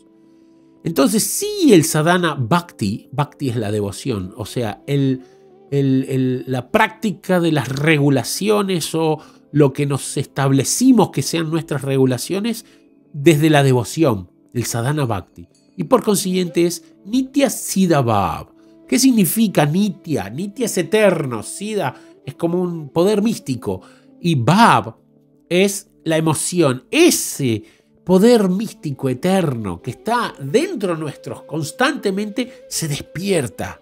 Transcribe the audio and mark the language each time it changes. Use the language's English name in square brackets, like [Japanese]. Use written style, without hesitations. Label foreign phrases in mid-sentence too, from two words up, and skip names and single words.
[Spanish] Entonces, sí, el [Sanskrit] साधन भक्ति [Spanish] es la devoción, o sea, la práctica de las regulaciones o lo que nos establecimos que sean nuestras regulaciones desde la devoción, el [Sanskrit] साधन भक्ति. [Spanish] Y por consiguiente es [Sanskrit] नित्य सिद्ध भाव. [Spanish] ¿Qué significa nitya? Nitya es eterno, siddha es como un poder místico y bhav es la emoción, ese poder místico eterno que está dentro nuestro constantemente se despierta.